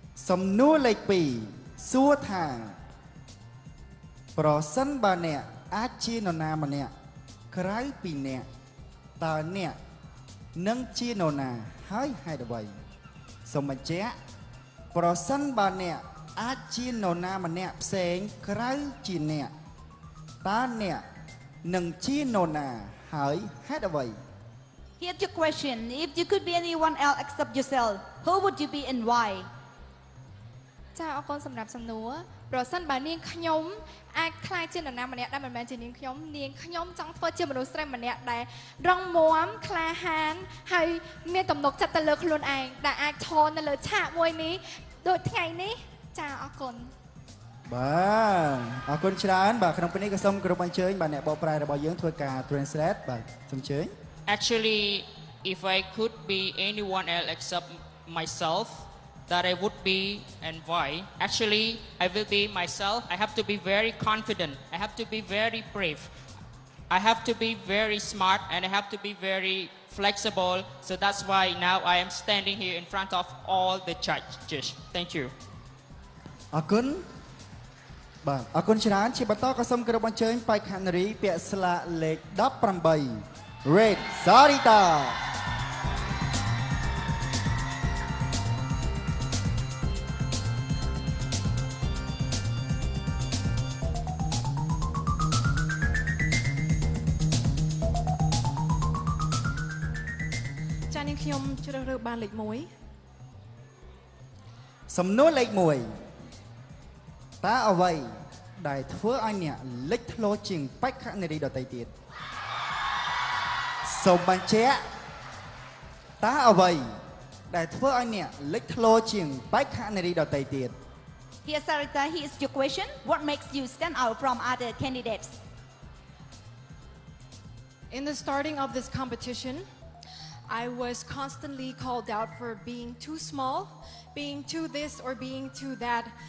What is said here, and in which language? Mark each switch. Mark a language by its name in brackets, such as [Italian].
[Khmer] សំណួរលេខ2សួរថាប្រសិនបើអ្នកអាចជានរណាម្នាក់ក្រៅពីអ្នកតើអ្នកនឹងជានរណាហើយហេតុអ្វីសូមបញ្ជាក់ប្រសិនបើអ្នកអាចជានរណាម្នាក់ផ្សេងក្រៅជាអ្នកតើអ្នកនឹងជានរណាហើយហេតុអ្វី [English] Here's your question. If you could be anyone else except yourself, who would you be and why? [Khmer] ចាអរគុណសម្រាប់សំណួរប្រសិនបើនាងខ្ញុំអាចខ្លាយជានរណាម្នាក់ដែលមិនមែនជានាងខ្ញុំចង់ធ្វើជាមនុស្សស្រីម្នាក់ដែលរងមាំក្លាហានហើយមានទំនុកចិត្តទៅលើខ្លួនឯងដែលអាចឈរនៅលើឆាកមួយនេះដូចថ្ងៃនេះចាអរគុណ បាទអរគុណច្រើនបាទក្នុងពេលនេះក៏សូមគោរពអញ្ជើញបាទអ្នកបកប្រែរបស់យើងធ្វើការ translate បាទសូមអញ្ជើញ [English] Actually, if I could be anyone else except myself, that I would be and why. Actually, I will be myself. I have to be very confident. I have to be very brave. I have to be very smart and I have to be very flexible. So that's why now I am standing here in front of all the judges. Thank you. [Khmer] អរគុណបាទអរគុណច្រើនជាបន្តក៏សូមគោរពអញ្ជើញបេក្ខនារីពាក់ស្លាកលេខ18 Red Sarita ចានាងខ្ញុំជ្រើសរើសបានលេខ1 សំណួរលេខ1តើអ្វីដែលធ្វើឲ្យអ្នកលេចធ្លោជាងបេក្ខនារីដទៃទៀតសូមបញ្ជាក់តើអ្វីដែលធ្វើឲ្យអ្នកលេចធ្លោជាងបេក្ខនារីដទៃទៀត [English] Here, Sarita, here's your question. What makes you stand out from other candidates? In the starting of this competition, I was constantly called out for being too small, being too this or being too that.